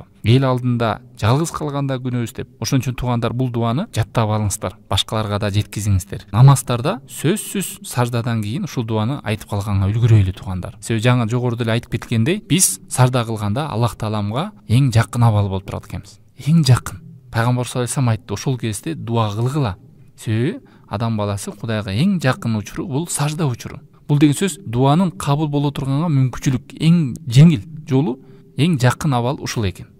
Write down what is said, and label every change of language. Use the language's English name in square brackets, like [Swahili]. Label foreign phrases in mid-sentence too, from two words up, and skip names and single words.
[Kyrgyz] Эл алдында жалгыз калганда күнөөбүз деп. Ошон үчүн тугандар, бул дуаны жаттап алыңыздар, башкаларга да жеткизиңиздер. Намаздарда сөзсүз саждадан кийин ушул дуаны айтып калганга үлгүрөйлү тугандар. Себеби жаңы жогоруда эле айтып кеткендей, биз сажда кылганда Аллах Тааламга эң жакын абал болуп турат экенбиз. Эң жакын. Пайгамбар [Arabic] صلى الله عليه وسلم [Kyrgyz] айтты, ошол кезде дуа кылгыла. Себеби адам баласы Кудайга эң жакын учуру бул сажда учуру. Бул деген сөз дуанын кабыл боло турганга мүмкүнчүлүк эң жеңил жолу, эң жакын абал ушул экен.